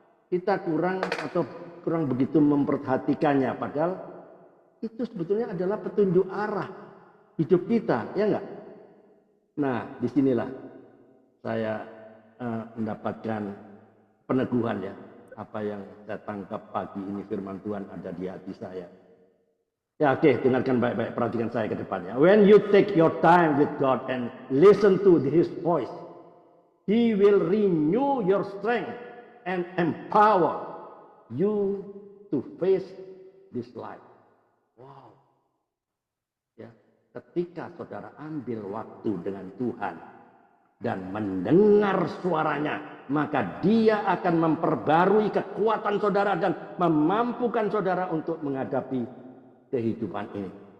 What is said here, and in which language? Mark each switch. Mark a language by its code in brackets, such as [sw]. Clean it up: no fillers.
[id] Kita kurang begitu memperhatikannya, padahal itu sebetulnya adalah petunjuk arah hidup kita, ya enggak? Nah, disinilah saya mendapatkan peneguhan ya, apa yang saya tangkap pagi ini, firman Tuhan ada di hati saya. Ya, oke, dengarkan baik-baik, perhatikan saya ke depannya. [en] When you take your time with God and listen to His voice, He will renew your strength and empower you to face this life. Wow. [id] Ya, ketika saudara ambil waktu dengan Tuhan dan mendengar suaranya, maka Dia akan memperbarui kekuatan saudara dan memampukan saudara untuk menghadapi kehidupan ini.